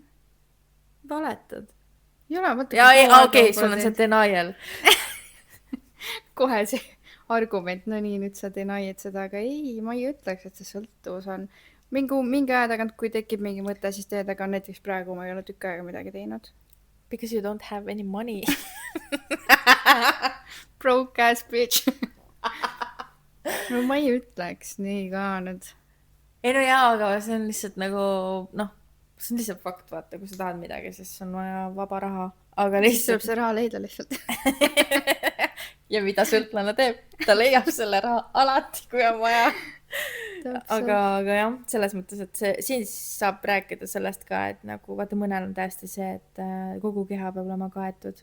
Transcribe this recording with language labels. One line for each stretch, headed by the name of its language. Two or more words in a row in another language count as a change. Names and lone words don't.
Estonian: Valetad. Ei ole, mõtle. Jaa, okei, sul on see denial. Kohe see argument, no nii, nüüd sa denied seda, aga ei, ma ei ütleks, et see sõltuvus on. Mingi aja tagant, kui tekib mingi mõte, siis teed, aga näiteks praegu ma ei ole tükk aega midagi teinud.
English: Because you don't have any money. Broke ass bitch.
Estonian: No ma ei ütleks nii ka nüüd. Ei no jaa, aga see on lihtsalt nagu, noh, see on lihtsalt fakt, vaata, kui sa tahad midagi, siis on vaja vaba raha. Aga siis tuleb see raha leida lihtsalt. Ja mida sõltlane teeb? Ta leiab selle raha alati, kui on vaja. aga jah, selles mõttes, et siin saab rääkida sellest ka, et nagu vaata, mõnel on täiesti see, et kogu keha peab olema kaetud.